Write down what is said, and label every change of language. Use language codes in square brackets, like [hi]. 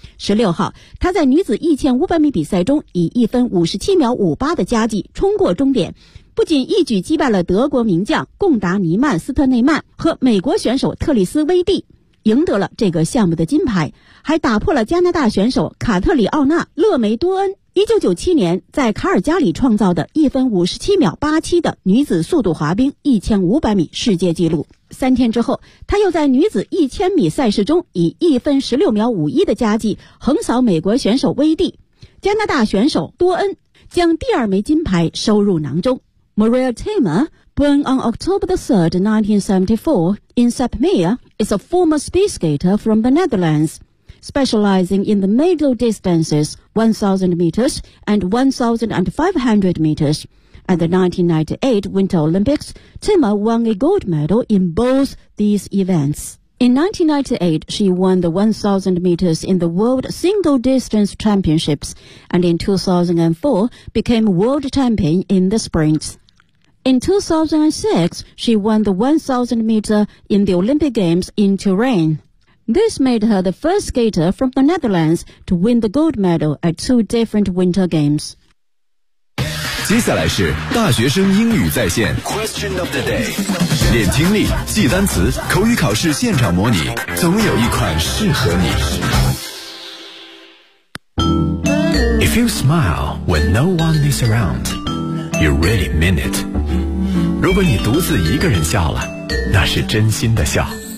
[zh] 16号，他在女子1500米比赛中以1分57秒58的佳绩冲过终点，不仅一举击败了德国名将贡达尼曼斯特内曼和美国选手特里斯威蒂，赢得了这个项目的金牌，还打破了加拿大选手卡特里奥娜勒梅多恩1997年在卡尔加里创造的1分57秒87的女子速度滑冰1500米世界纪录。三天之后，他又在女子1000米赛事中以1分16秒51的佳绩横扫美国选手威蒂，加拿大选手多恩将第二枚金牌收入囊中。 [en] Maria Tamer, born on October 3, 1974, in Sapmeer, is a former speed skater from the Netherlands, specializing in the middle distances 1,000 meters and 1,500 meters. At the 1998 Winter Olympics, Tamer won a gold medal in both these events. In 1998, she won the 1,000 meters in the World Single Distance Championships, and in 2004, became world champion in the sprints. In 2006, she won the 1,000 meter in the Olympic Games in Turin. This made her the first skater from the Netherlands to win the gold medal at two different Winter Games. [zh] 接下来是大学生英语在线 [en] Question of the day. [zh] 练听力，记单词，口语考试现场模拟，总有一款适合你。 [en] If you smile when no one is around, you really mean it. [zh] 如果你独自一个人笑了，那是真心的笑。